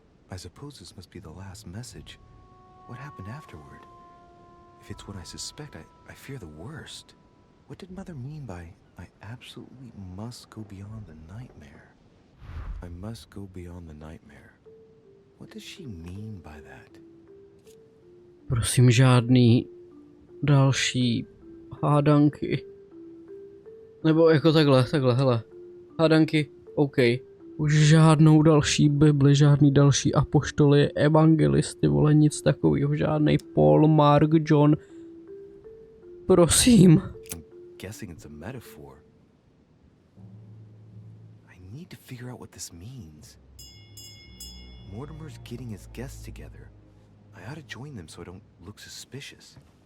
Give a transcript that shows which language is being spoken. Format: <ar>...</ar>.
<en>I suppose this must be the last message. What happened afterward? If it's what I suspect, I fear the worst. What did Mother mean by, I absolutely must go beyond the nightmare? I must go beyond the nightmare. What does she mean by that?</en> <cs>Prosím, žádný další hádanky. Nebo jako takhle, hele. Hádanky, OK. Už žádnou další Bibli, žádný další apoštoly, evangelisty, vole, nic takového, žádnej Paul, Mark, John. Prosím.</cs> <en>I'm guessing it's a metaphor. I need to figure out what this means. Mortimer's getting his guests together. I ought to join them so I don't look suspicious.</en>